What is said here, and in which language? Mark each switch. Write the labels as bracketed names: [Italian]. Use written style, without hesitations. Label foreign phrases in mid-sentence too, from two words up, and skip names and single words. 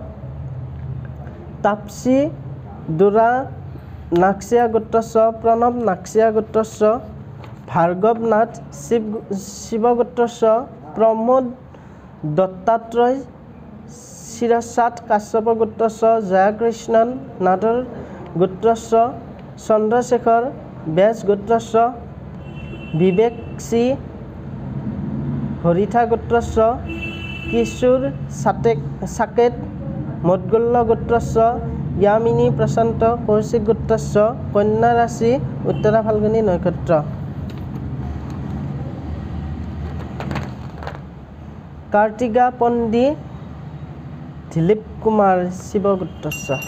[Sanskrit] তাপসী দুৰা নাক্সিয়া গোত্ৰস্য প্ৰণৱ নাক্সিয়া গোত্ৰস্য ভাৰ্গৱ নাথ শিৱ গোত্ৰস্য প্ৰমোদ দত্তাত্ৰয় শিৰসাত কাশ্যপ গোত্ৰস্য জয়কৃষ্ণন নাথৰ গোত্ৰস্য চন্দ্ৰশেখৰ বেজ গোত্ৰস্য বিবেক চি হৰিথা গোত্ৰস্য কিশোৰ সাকেত মদগল্ল গোত্ৰস্য यामिनी प्रशांत कौशिक गोत्रस्य कन्या राशि उत्तरा फाल्गुनी नक्षत्र कार्तिका पंडी दिलीप कुमार शिव गोत्रस्य